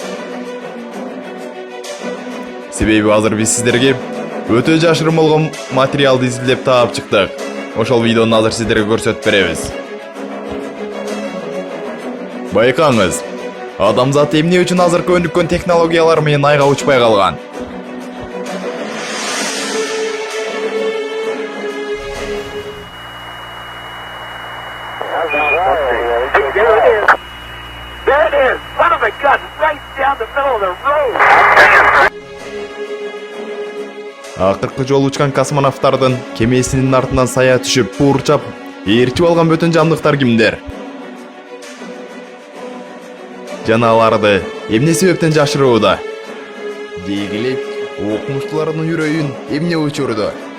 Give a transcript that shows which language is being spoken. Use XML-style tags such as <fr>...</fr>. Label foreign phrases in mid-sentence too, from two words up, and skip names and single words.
<ky>Себеби азыр биз сиздерге өтө жашырын болгон материалды изилдеп таап чыктык. Ошол видеону азыр сиздерге көрсөтүп беребиз. Байкаңыз, адамзат эмне үчүн азыркы өнүккөн технологиялар менен айга учпай калган?</ky> <en>There it is! Son of a gun! Right down the middle of the road!</en> <ky>Акыркы жолу учкан космонавттардын кемесинин артынан сая түшүп, куурчап, ээрчип алган бөтөн жандыктар кимдер? Жана аларды эмне себептен жашырууда? Дегиле окумуштуулардын үрөйүн эмне учурду?</ky>